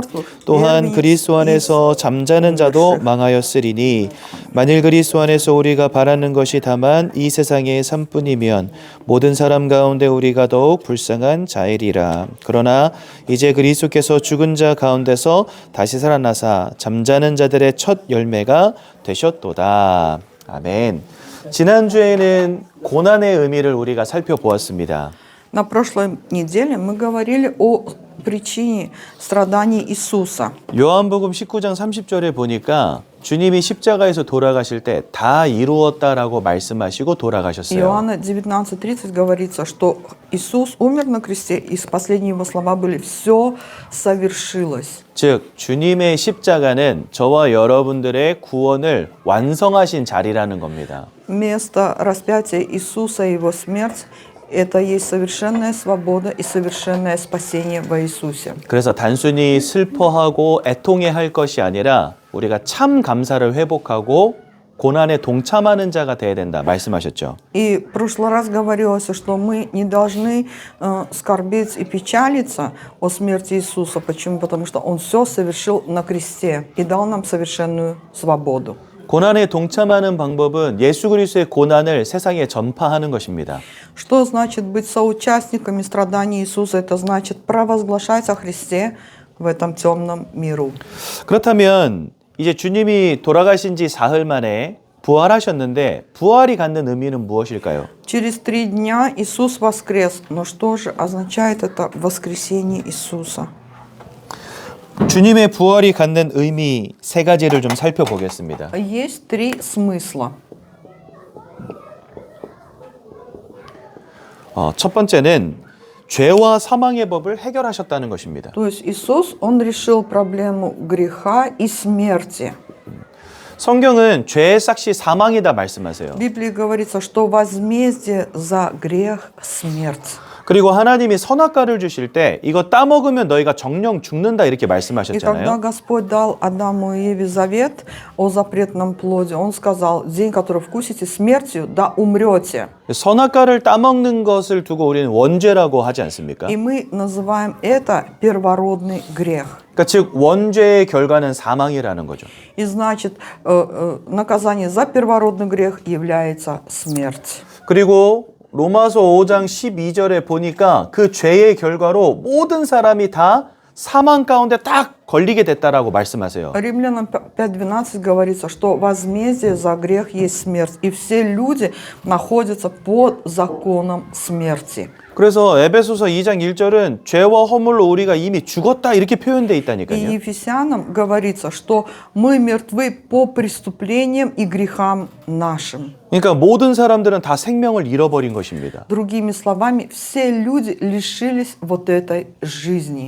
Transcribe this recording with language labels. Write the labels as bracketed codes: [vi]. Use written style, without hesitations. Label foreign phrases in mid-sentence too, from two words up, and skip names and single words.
[ko] 또한 그리스도 안에서 잠자는 자도 망하였으리니 만일 그리스도 안에서 우리가 바라는 것이 다만 이 세상의 삶뿐이면 모든 사람 가운데 우리가 더욱 불쌍한 자이리라. 그러나 이제 그리스도께서 죽은 자 가운데서 다시 살아나사 잠자는 자들의 첫 열매가 되셨도다. 아멘. 지난주에는 고난의 의미를 우리가 살펴보았습니다. [ru] На прошлой неделе мы говорили о причине страданий Иисуса. [ko] 요한복음 19장 30절에 보니까 주님이 십자가에서 돌아가실 때 다 이루었다라고 말씀하시고 돌아가셨어요. [ru] Иоанна 19:30 говорится, что Иисус умер на кресте, и последние его слова были: «Все совершилось». [ko] 즉 주님의 십자가는 저와 여러분들의 구원을 완성하신 자리라는 겁니다. [ru] Место распятия Иисуса и его смерть – это есть совершенная свобода и совершенное спасение во Иисусе. [ko] 그래서 단순히 슬퍼하고 애통해할 것이 아니라 우리가 참 감사를 회복하고 고난에 동참하는 자가 돼야 된다 말씀하셨죠. [ru] И в прошлый раз говорилось, что мы не должны скорбеть и печалиться о смерти Иисуса. Почему? Потому что Он все совершил на кресте и дал нам совершенную свободу. [ko] 고난에 동참하는 방법은 예수 그리스도의 고난을 세상에 전파하는 것입니다. [ru] Что значит быть соучастниками страданий Иисуса? Это значит провозглашать о Христе в этом темном миру. [ko] 그렇다면 이제 주님이 돌아가신 지 사흘 만에 부활하셨는데 부활이 갖는 의미는 무엇일까요? [ru] Через 3 дня Иисус воскрес. Но что же означает это воскресение Иисуса? [ko] 주님의 부활이 갖는 의미 세 가지를 좀 살펴보겠습니다. [ru] Есть 3 смысла. [ko] 첫 번째는 죄와 사망의 법을 해결하셨다는 것입니다. [ru] То есть Иисус, Он решил проблему греха и смерти. [ko] 성경은 죄의 삭시 사망이다 말씀하세요. [ru] В Библии говорится, что возмездие за грех – смерть. [ko] 그리고 하나님이 선악과를 주실 때 이거 따먹으면 너희가 정령 죽는다 이렇게 [ru] И когда [ko] 말씀하셨잖아요. [ru] Господь дал Адаму и Еве завет о запретном плоде, Он сказал: «День, который вкусите смертью, да умрете». [ko] 선악과를 따먹는 것을 두고 우리는 원죄라고 하지 않습니까? [ru] И мы называем это первородный грех. [ko] 그러니까 즉 원죄의 결과는 사망이라는 거죠. [ru] И значит, наказание за первородный грех является смерть. [ko] 그리고 로마서 5장 12절에 보니까 그 죄의 결과로 모든 사람이 다 사망 가운데 딱 걸리게 됐다라고 말씀하세요. [ru] Римлянам 5:12 говорится, что возмездие за грех есть смерть, и все люди находятся под законом смерти. [ko] 그래서 에베소서 2장 1절은 죄와 허물로 우리가 이미 죽었다 이렇게 표현되어 [ru] И [ko] 있다니까요. [ru] Ефесянам говорится, что мы мертвы по преступлениям и грехам нашим. [ko] 그러니까 мо든 사람들은 다 생명을 잃어버린 것입니다. [ru] Другими словами, все люди лишились вот этой жизни.